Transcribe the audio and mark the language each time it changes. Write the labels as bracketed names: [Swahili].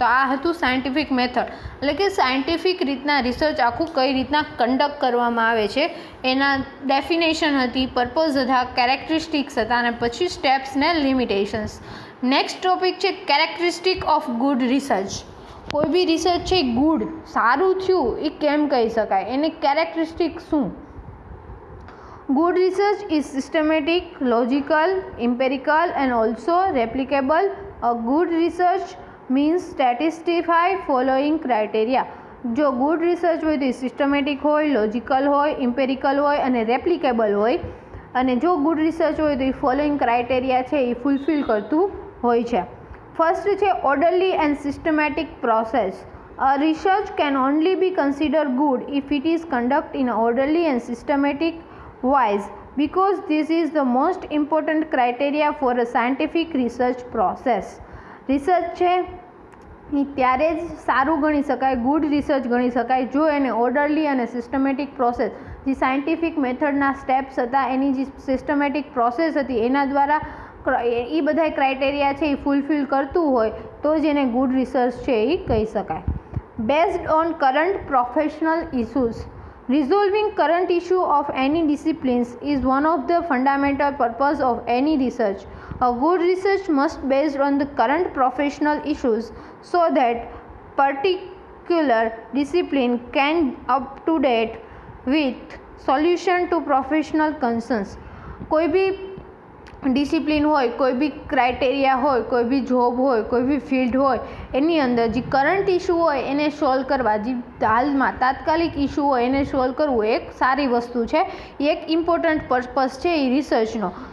[Gujarati] તો આ હતું સાયન્ટિફિક મેથડ, એટલે કે સાયન્ટિફિક રીતના રિસર્ચ આખું કઈ રીતના કન્ડક્ટ કરવામાં આવે છે એના ડેફિનેશન હતી, પર્પઝ હતા, કેરેક્ટરિસ્ટિક્સ હતા અને પછી સ્ટેપ્સ ને લિમિટેશન્સ. નેક્સ્ટ ટોપિક છે કેરેક્ટરિસ્ટિક ઓફ ગુડ રિસર્ચ. કોઈ બી રિસર્ચ છે ગુડ, સારું થયું એ કેમ કહી શકાય, એને કેરેક્ટરિસ્ટિક શું? [English] Good research is systematic, logical, empirical and also replicable. A good research means statistified following criteria. [Gujarati] જો ગુડ રિસર્ચ હોય તો સિસ્ટમેટિક હોય, લોજિકલ હોય, ઇમ્પેરિકલ હોય અને રેપ્લિકેબલ હોય. અને જો ગુડ રિસર્ચ હોય તો એ ફોલોઈંગ ક્રાઇટેરિયા છે એ ફૂલફિલ કરતું હોય છે. [English] First છે orderly and systematic process. A research can only be considered good if it is conducted in an orderly and systematic wise, because this is the most important criteria for a scientific research process. [Gujarati] Research છે એ ત્યારે જ સારું ગણી શકાય, good research ગણી શકાય જો એને ઓર્ડરલી અને સિસ્ટમેટિક પ્રોસેસ, જે સાયન્ટિફિક મેથડના સ્ટેપ્સ હતા એની જે સિસ્ટમેટિક પ્રોસેસ હતી એના દ્વારા એ બધા ક્રાઇટેરિયા છે એ ફૂલફિલ કરતું હોય તો જ એને ગુડ રિસર્ચ છે એ કહી શકાય. [English] Based on current professional issues. Resolving current issue of any disciplines is one of the fundamental purpose of any research. A good research must be based on the current professional issues so that particular discipline can up to date with solution to professional concerns. [Gujarati] કોઈ બી discipline હોય, કોઈ બી criteria હોય, કોઈ બી job હોય, કોઈ બી field હોય એની અંદર જે કરંટ ઇશ્યુ હોય એને સોલ્વ કરવા, જે હાલમાં તાત્કાલિક ઇશ્યુ હોય એને સોલ્વ કરવું એક સારી વસ્તુ છે, એ એક ઇમ્પોર્ટન્ટ પર્પઝ છે એ રિસર્ચનો.